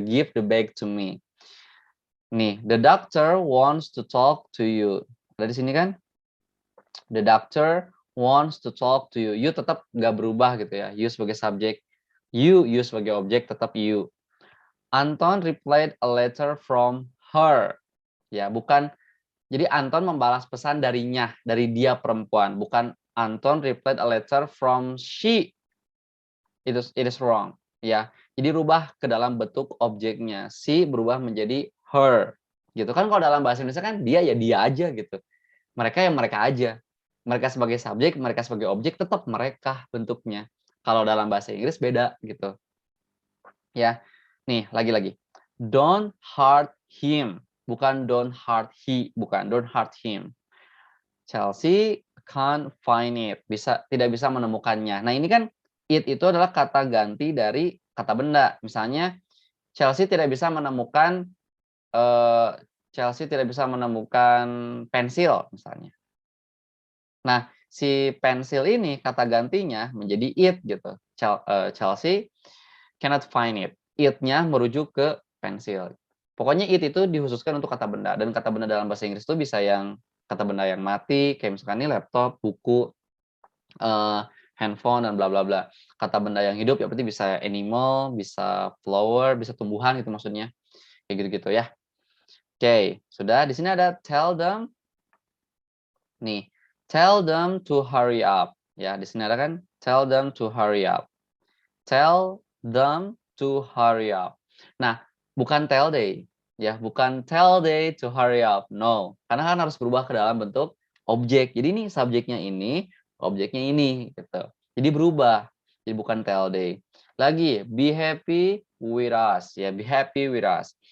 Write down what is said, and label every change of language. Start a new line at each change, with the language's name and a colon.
English: Give the bag to me. Nih, the doctor wants to talk to you.
Indonesian: Ada di sini kan?
English: The doctor wants to talk to you. You
Indonesian: tetap nggak berubah gitu ya.
English: You
Indonesian: sebagai subjek.
English: You
Indonesian: sebagai objek tetap
English: you. Anton replied a letter from her.
Indonesian: Ya, bukan. Jadi Anton membalas pesan darinya, dari dia perempuan.
English: Bukan Anton replied a letter from she. It is wrong.
Indonesian: Ya, jadi rubah ke dalam bentuk objeknya. She berubah menjadi her. Gitu kan kalau dalam bahasa Indonesia kan dia ya dia aja gitu. Mereka ya mereka aja. Mereka sebagai subjek, mereka sebagai objek tetap mereka bentuknya. Kalau dalam bahasa Inggris beda gitu. Ya. Nih, lagi-lagi.
English: Don't hurt him. Bukan don't hurt he, bukan don't hurt him. Chelsea can't find it.
Indonesian: Tidak bisa menemukannya. Nah, ini kan it itu adalah kata ganti dari kata benda. Misalnya Chelsea tidak bisa menemukan Chelsea tidak bisa menemukan pensil misalnya. Nah, si pensil ini kata gantinya menjadi it gitu.
English: Chelsea cannot find it.
Indonesian: It-nya merujuk ke pensil. Pokoknya it itu dikhususkan untuk kata benda, dan kata benda dalam bahasa Inggris itu bisa yang kata benda yang mati, kayak misalkan ini laptop, buku, handphone, dan bla bla bla. Kata benda yang hidup ya berarti bisa animal, bisa flower, bisa tumbuhan gitu maksudnya. Kayak gitu-gitu ya. Oke, sudah. Di sini ada tell them.
English: Nih, tell them to hurry up.
Indonesian: Ya, di sini ada kan
English: tell them to hurry up. Tell them to hurry up. Nah, bukan tell they, ya, bukan tell they to hurry up.
Indonesian: No, karena kan harus berubah ke dalam bentuk objek. Jadi ini subjeknya ini, objeknya ini gitu. Jadi berubah. Jadi bukan tell they.
English: Lagi, be happy with us, ya, be happy with us.